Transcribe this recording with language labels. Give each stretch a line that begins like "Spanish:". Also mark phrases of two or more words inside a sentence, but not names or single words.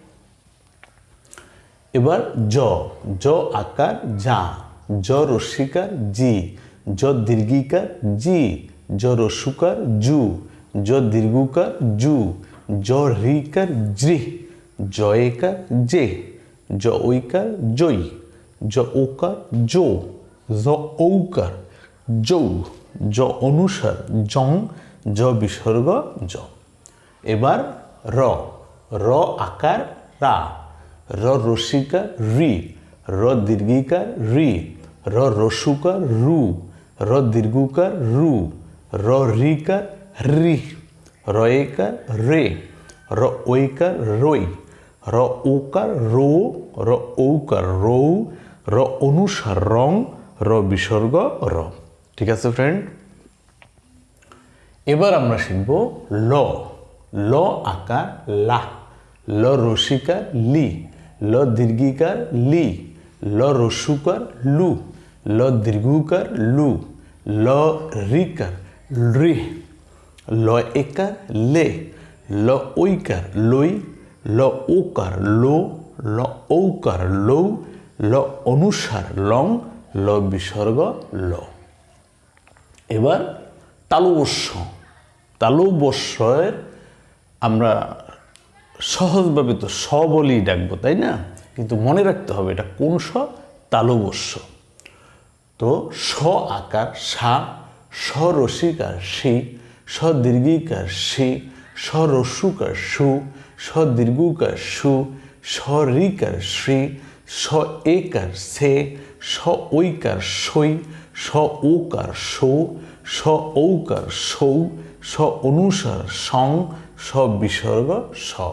Bangla: এবার জ, জ আকার যা, জ রস্যিকার জি, জ দীর্ঘিকার জি, জ রস্যুকার জু, জ দীর্ঘকার জু, জ রিকার জি, জ একার জে, জ ঐকার জই, জ ওকার জো, জ ঔকার যৌ, জ অনুসার জং, জ বিসর্গ জ। এবার র, র আকার রা, র রসিকার রি, র দীর্ঘিকার রি, র রস্যুকার রু, র দীর্ঘকার রু, র রিকার রি, র একার রে, র ঐকার রই, র ওকার রো, র ঔকার রৌ, র অনুসার রং, র বিসর্গ র। ঠিক আছে ফ্রেন্ড। এবার আমরা শিখব ল, ল আকার লা, ল রসিকার লি, ল দীর্ঘিকার লি, ল রস্যুকার লু, ল দীর্ঘকার লু, ল রিকার রি, ল একার লে, ল ঐকার লই, ল ওকার লো, ল ঔকার লৌ, ল অনুসার লং, ল বিসর্গ ল। এবার তালুবস্য, তালুবস্যের আমরা সহজভাবে তো স বলেই ডাকবো, তাই না? কিন্তু মনে রাখতে হবে এটা কোন স? তালুবস্য। তো স আকার সা, স রসিকার সি, স দীর্ঘিকার সি, স রস্যুকার সু, স দীর্ঘকার সু, স রিকার শ্রী, স একার সে, স ঐকার সই, স ওকার সো, স ঔকার সৌ, স অনুসার সং, স বিসর্গ স।